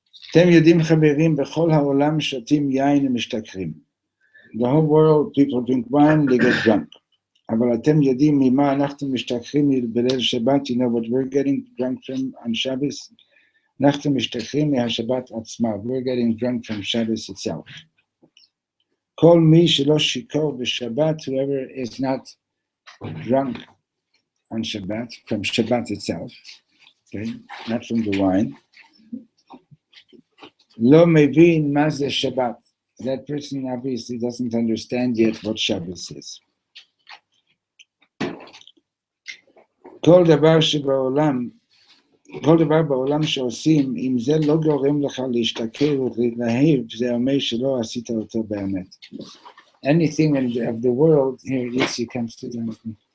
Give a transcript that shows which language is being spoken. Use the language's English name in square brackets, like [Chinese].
[Hebrew] אתם יודעים חברים, בכל העולם שותים יין ומשתכרים. [English] The whole world, people drink wine, they get drunk. [Hebrew] אבל אתם יודעים ממה אנחנו משתכרים בליל שבת, [English] you know what we're getting drunk from on Shabbos? [Hebrew] אנחנו משתכרים מהשבת עצמה. [English] We're getting drunk from Shabbos itself. [Hebrew] כל מי שלא שיכור בשבת, [English] whoever is not drunk on Shabbat, from Shabbat itself, okay, not from the wine, [Hebrew] לא מבין מה זה שבת. [English] That person obviously doesn't understand yet what Shabbos is. [Hebrew] כל דבר שבעולם, כל דבר בעולם שעושים, אם זה לא גורם לך להשתכר ולהתלהב, זה אומר שלא עשית אותו באמת. [English] Anything of the world, here, yes, you come sit down with me.